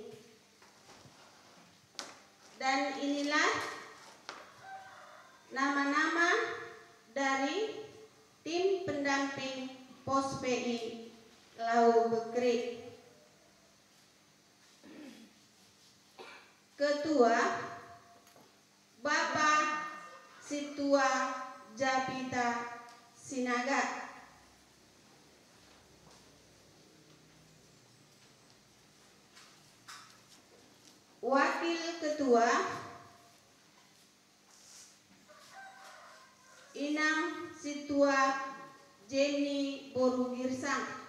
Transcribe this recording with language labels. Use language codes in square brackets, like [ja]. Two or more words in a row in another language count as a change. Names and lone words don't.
[id] Dan inilah nama-nama dari tim pendamping Pos PI Laubekri. Ketua Bapak Situa Japita Sinaga. Wakil Ketua Inang Situa Jenny Borugirsang.